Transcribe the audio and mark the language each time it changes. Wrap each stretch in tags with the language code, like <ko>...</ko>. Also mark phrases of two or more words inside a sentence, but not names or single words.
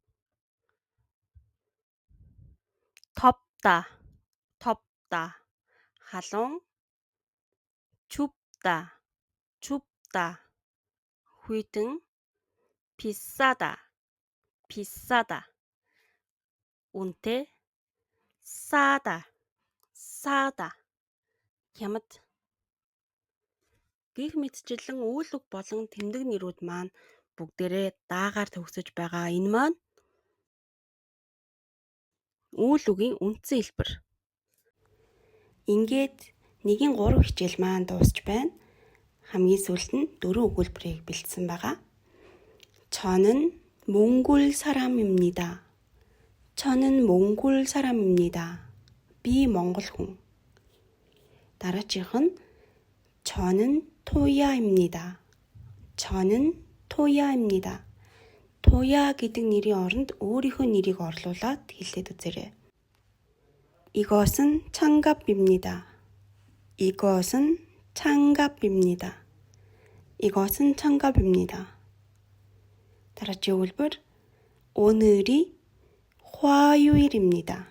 <ko>덥다, 덥다, халуун, 춥다, 춥다, хүйтэн, 비싸다, 비싸다, үнэтэй, 싸다, 싸다,</ko> <mn>хямд. Гэх мэтчлэн үйл үг болон тэмдэг нэрүүд маань бүгдээрээ даагаар төгсөж байгаа. Энэ маань үйл үгийн үндсэн хэлбэр. Ингээд 1-3 хичээл маань дуусч байна. хамгийн сүүлд нь 4 өгүүлбэрийг бэлдсэн байгаа.</mn> <ko>저는 몽골 사람입니다. 저는 몽골 사람입니다.</ko> <mn>Би монгол хүн. дараачих нь</mn> <ko>저는 토야입니다. 저는 토야입니다.</ko> <mn>토야 гэдэг нэрийн оронд өөрийнхөө нэрийг орлуулад хэлээд үзээрэй.</mn> <ko>이것은 창갑입니다. 이것은 창갑입니다. 이것은 창갑입니다.</ko> <mn>дараачих өгүүлбэр</mn> <ko>오늘이 화요일입니다.</ko>